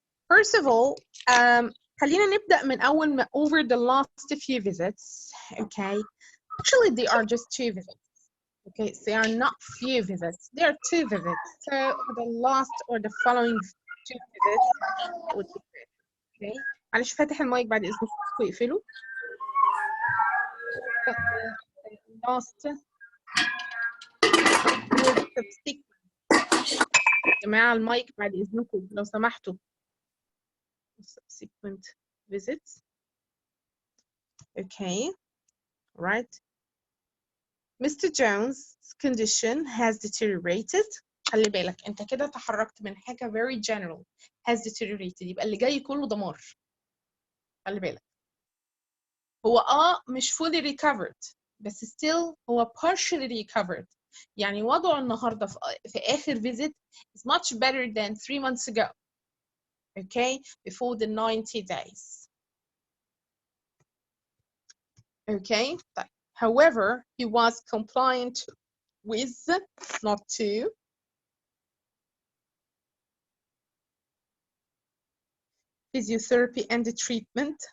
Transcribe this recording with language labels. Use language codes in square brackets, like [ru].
[en] First of all, [ar] خلينا نبدأ من أول ما [en] over the last few visits. Okay. Actually, they are just 2 visits. Okay, so they are not few visits. They are 2 visits. So the last or the following 2 visits would be great. Okay. [ar] معلش فاتح المايك بعد إذنكم اقفلوا. [en] Last subsequent. [ar] يا جماعة المايك بعد إذنكم لو سمحتوا. [en] Subsequent visits. Okay. Right. Mr. Jones' condition has deteriorated. [ar] خلي بالك انت كده تحركت من حاجة [en] very general has deteriorated, [ar] يبقى اللي جاي كله دمار. خلي بالك. هو مش [en] fully recovered. بس still هو partially recovered. [ar] يعني وضعه النهارده في آخر [en] visit is much better than 3 months ago. Okay, before the 90 days. Okay, طيب. However, he was compliant with not to physiotherapy and the treatment.